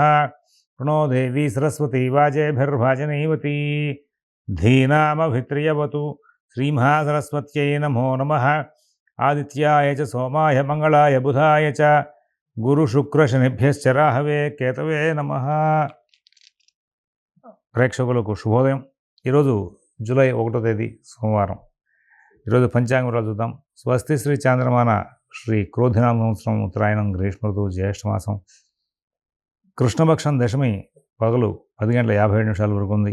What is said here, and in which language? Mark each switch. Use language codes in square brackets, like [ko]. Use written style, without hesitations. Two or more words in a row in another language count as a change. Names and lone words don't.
[sa] प्रणो देवी सरस्वती वाजेभिर्भाजनैवती धीनामभित्रियवतु श्रीमहासरस्वत्यै नमो नमः। आदित्याय च सोमाय मंगलाय बुधाय च गुरुशुक्रशनिभ्यश्च राहवे केतवे नमः। [te] ప్రేక్షకులకు శుభోదయం. ఈరోజు జూలై 1వ తేదీ సోమవారం. ఈరోజు పంచాంగం చూద్దాం. స్వస్తి శ్రీ చాంద్రమాన శ్రీ క్రోధినామ సంవత్సరం ఉత్తరాయణం గ్రీష్మ ఋతువు జ్యేష్ఠమాసం కృష్ణపక్షం దశమి పగలు 10:57 వరకు ఉంది.